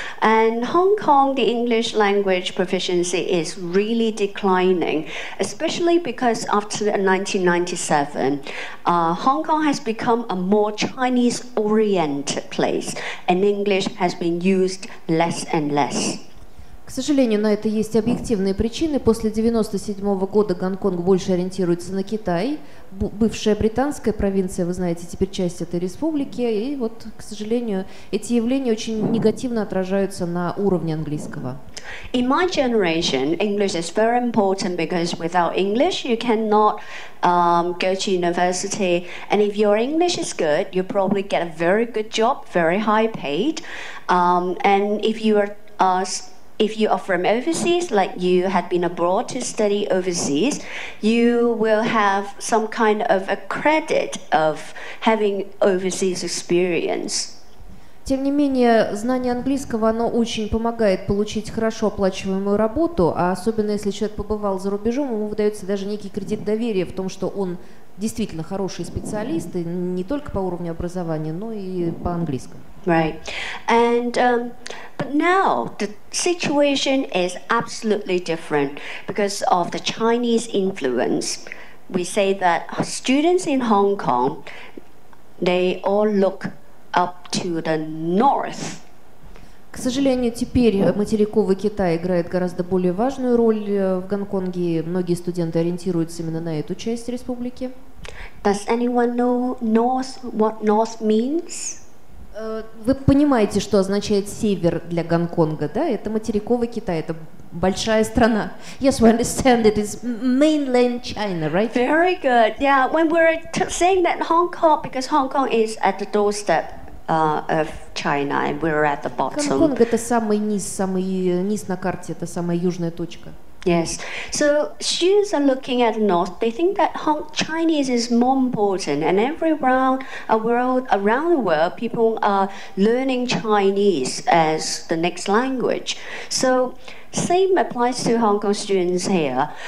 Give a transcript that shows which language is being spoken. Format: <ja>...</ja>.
<en>And Hong Kong, the English language proficiency is really declining, especially because after 1997, Hong Kong has become a more Chinese-oriented place, and English has been used less and less.</en> <ru>К сожалению, на это есть объективные причины. После 1997 года Гонконг больше ориентируется на Китай. Бывшая британская провинция, вы знаете, теперь часть этой республики. И вот, к сожалению, эти явления очень негативно отражаются на уровне английского.</ru> <en>In my generation, English is very important because without English, you cannot go to university. And if your English is good, you probably get a very good job, very high paid. And if you are from overseas, like you had been abroad to study overseas, you will have some kind of a credit of having overseas experience.</en> <ru>Тем не менее, знание английского, оно очень помогает получить хорошо оплачиваемую работу, а особенно если человек побывал за рубежом, ему выдается даже некий кредит доверия в том, что он действительно хороший специалист, и не только по уровню образования, но и по английскому.</ru> <en>Right. And but now the situation is absolutely different because of the Chinese influence. We say that students in Hong Kong, they all look up to the north.</en> <ru>К сожалению, теперь материковый Китай играет гораздо более важную роль в Гонконге. Многие студенты ориентируются именно на эту часть республики.</ru> <en>Does anyone know north, what north means?</en> <ru>Вы понимаете, что означает север для Гонконга, да? Это материковый Китай, это большая страна.</ru> <en>Yes, we understand it is mainland China, right? Very good. Yeah, when we're saying that Hong Kong, because Hong Kong is at the doorstep of China, and we're at the bottom.</en> <ru>Гонконг это самый низ на карте, это самая южная точка.</ru> <en>Yes. So students are looking at the north. They think that Chinese is more important, and around the world, people are learning Chinese as the next language. So same applies to Hong Kong students here.</en>